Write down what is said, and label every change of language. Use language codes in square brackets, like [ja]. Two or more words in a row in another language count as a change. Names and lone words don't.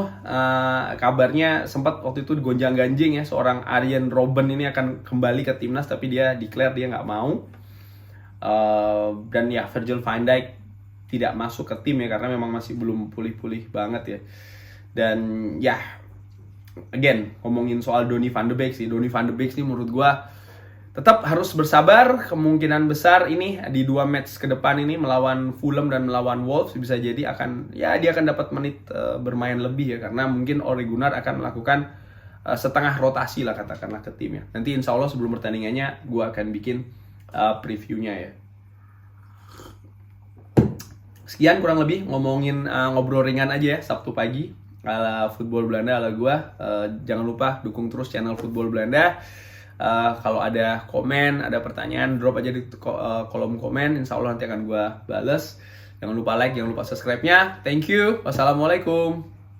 [id] Kabarnya sempat waktu itu gonjang-ganjing ya, seorang Arjen Robben ini akan kembali ke timnas, tapi dia declare dia nggak mau. Dan ya Virgil van Dijk tidak masuk ke tim ya, karena memang masih belum pulih-pulih banget ya. Dan ya again ngomongin soal Donny van de Beek sih, Donny van de Beek sih menurut gua tetap harus bersabar. Kemungkinan besar ini di 2 match ke depan ini melawan Fulham dan melawan Wolves bisa jadi dia akan dapat menit bermain lebih ya, karena mungkin Ole Gunnar akan melakukan setengah rotasi lah katakanlah ke timnya. Nanti [ar] insya Allah [id] sebelum pertandingannya gue akan bikin previewnya ya. Sekian kurang lebih ngomongin ngobrol ringan aja ya Sabtu pagi ala Football Belanda ala gue. Jangan lupa dukung terus channel Football Belanda. Kalau ada komen, ada pertanyaan, drop aja di kolom komen. [ar] Insya Allah [id] nanti akan gue bales. Jangan lupa like, jangan lupa subscribe-nya. [en] Thank you. Wassalamualaikum.